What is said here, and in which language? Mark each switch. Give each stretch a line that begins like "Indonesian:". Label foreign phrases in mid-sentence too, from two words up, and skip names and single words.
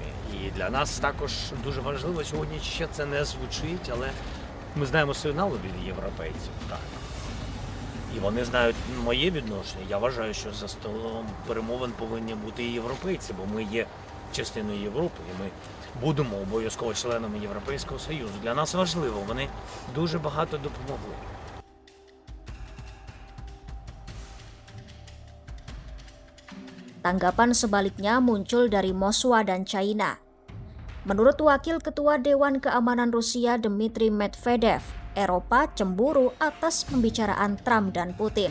Ukrainian: І для нас також дуже важливо, сьогодні ще це не звучить, але ми знаємо сигнали від європейців. Так. І вони знають моє відношення. Я вважаю, що за столом перемовин повинні бути і європейці, бо ми є частиною Європи, і ми будемо обов'язково членами Європейського Союзу. Для нас важливо, вони дуже багато допомогли.
Indonesian: Tanggapan sebaliknya muncul dari Moskwa dan China. Menurut Wakil Ketua Dewan Keamanan Rusia Dmitry Medvedev, Eropa cemburu atas pembicaraan Trump dan Putin.